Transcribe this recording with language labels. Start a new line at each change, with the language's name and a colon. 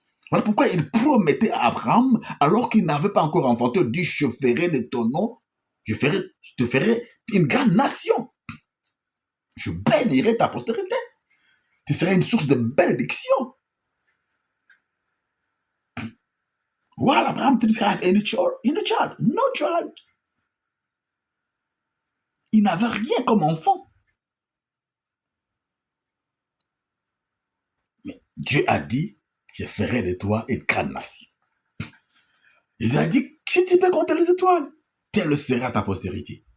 French: Voilà pourquoi il promettait à Abraham, alors qu'il n'avait pas encore enfanté, il dit, je ferai de ton nom, je te ferai une grande nation. Je bénirai ta postérité. Tu seras une source de bénédiction.
English: While Abraham didn't have any child, no child.
French: Il n'avait rien comme enfant. Mais Dieu a dit, je ferai de toi une grande nation. Il a dit, si tu peux compter les étoiles, telle sera ta postérité.